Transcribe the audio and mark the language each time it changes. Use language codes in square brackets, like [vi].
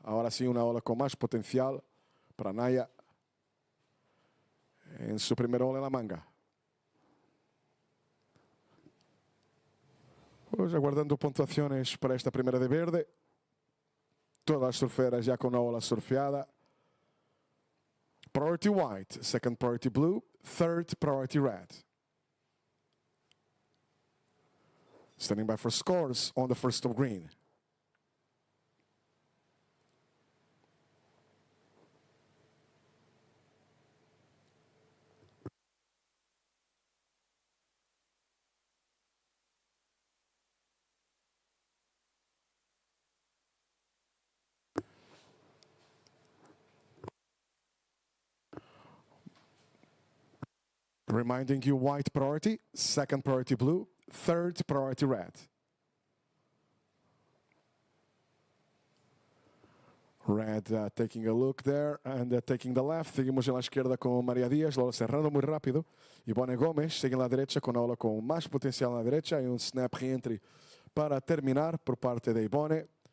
[es] Ahora sí, una ola con más potencial para Naya en su primer ola en la manga. Pues aguardando pontuaciones para esta primera de verde. Todas las surferas ya con una ola surfeada. [en] Priority white, second priority blue, third priority red. Standing by for scores on the first of green. Reminding you, white priority, second priority blue, third priority red. Red taking a look there and taking the left. [es] Seguimos en la izquierda con Maria Dias, la ola cerrando muy rápido. Ivone Gomes sigue en la derecha con la ola con más potencial en la derecha y un snap reentry para terminar por parte de Ivone.